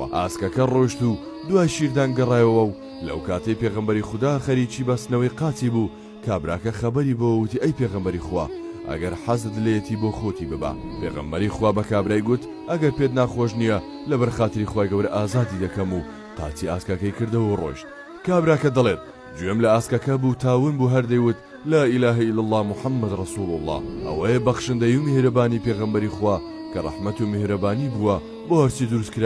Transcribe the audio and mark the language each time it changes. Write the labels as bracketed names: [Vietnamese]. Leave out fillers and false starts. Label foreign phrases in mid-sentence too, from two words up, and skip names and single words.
[Central Kurdish] ئاسکەکە ڕۆیشت و دوای شیردان گەڕایەوە و لەو کاتەی پێغەمبەری خوددا خەریکی بەستنەوەی قاچی بوو کابراکە خەبەری بۆ وتی ئەی پێغەمبەری خوا ئەگەر حەزت لێتی بۆ خۆتی ببا. پێغەمبەری خوا بە کابرای گوت ئەگەر پێت ناخۆش نییە لەبەر خاتری خوای گەورە ئازادی دەکەم و قاچی ئاسکەکەی کردەوە و ڕۆیشت. کابراکە دەڵێت گوێم لە ئاسکەکە بوو تاون بوو هەردەیوت [Arabic] لا إله إلا الله محمد رسول الله. [Central Kurdish] ئەوەیە بەخشندەی و میهرەبانی پێغەمبەری خوا کە ڕەحمەت و میهرەبانی بووە بۆ هەرچی دروست کرا.